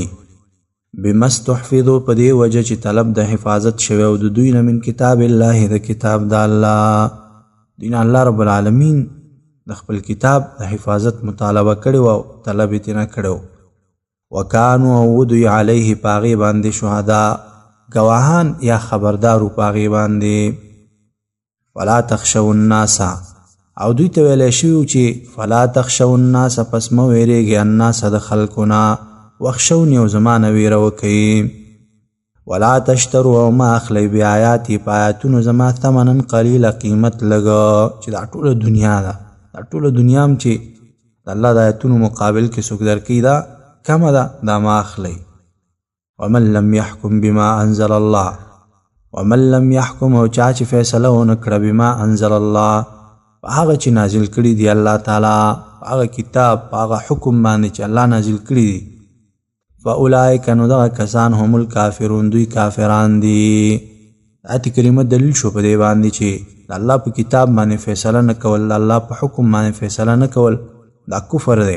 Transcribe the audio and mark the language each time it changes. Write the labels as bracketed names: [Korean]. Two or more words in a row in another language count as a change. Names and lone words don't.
[Arabic] بما استحفظوا [Pashto] په دې وجه چې طلب د حفاظت شوی او د دوی نه [Arabic] من کتاب الله [Pashto] د کتاب د الله دین الله رب العالمین د خپل کتاب د حفاظت مطالبه کړې او طلب یې نه کړو. وکانو او دوی علیه پاغي باندې شهدا گواهان یا خبردارو پاغي باندې. [Arabic] فلا تخشوا الناس [Pashto] او دوی ته ویلی شوي چې [Arabic] فلا تخشوا الناس [Pashto] پس مه ویرېږئ الناس د خلکونه واخشوني او زما نه ویره وکئ. [Arabic] ولا تشتروا [Pashto] او مه اخلئ بآیاتي په آیاتونو زما [Arabic] ثمنا قلیله [Pashto] قیمت لږه چې دا ټوله دنیا ده. دا ټوله دنیا هم چې د الله د آیاتونو مقابل کې څوک درکوي دا کمه ده، دا مه اخلئ. [Arabic] ومن لم يحكم بما انزل الله ومن لم يحكم [Pashto] او چا چې فیصله ونه کړه [Arabic] بما انزل الله [Pashto] په هغه چې نازل کړي دی الله تعالی، په هغه کتاب په هغه حکم باندې چې الله نازل کړي دی، فاولئک نو دغه کسان هم الکافرون دوی کافران دي. آیت کریمه دلیل شو په دې باندې چې د الله په کتاب باندې فیصله نه کول، د الله په حکم باندې فیصله نه کول دا کفر دی.